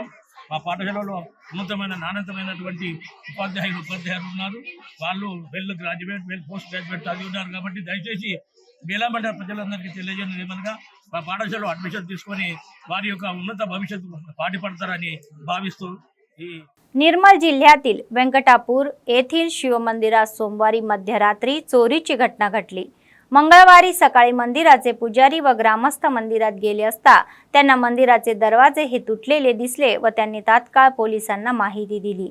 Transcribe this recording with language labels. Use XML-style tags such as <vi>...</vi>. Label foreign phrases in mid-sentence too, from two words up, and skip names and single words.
<te>మా పాఠశాలలో ఉన్నతమైన నాణ్యతమైనటువంటి ఉపాధ్యాయులు ఉన్నారు. వాళ్ళు</te> <en>graduate post graduate</en> <te>చదివి ఉన్నారు. కాబట్టి దయచేసి బేలా మండల ప్రజలందరికీ తెలియజేయడం ఏమనగా మా పాఠశాలలో అడ్మిషన్ తీసుకొని వారి యొక్క ఉన్నత భవిష్యత్తు పాటుపడతారని భావిస్తూ</te> <mr>निर्मल जिल्ह्यातील व्यंकटापूर येथील शिवमंदिरात सोमवारी मध्यरात्री चोरीची घटना घडली. मंगळवारी सकाळी मंदिराचे पुजारी व ग्रामस्थ मंदिरात गेले असता त्यांना मंदिराचे दरवाजे हे तुटलेले दिसले व त्यांनी तात्काळ पोलिसांना माहिती दिली.</mr>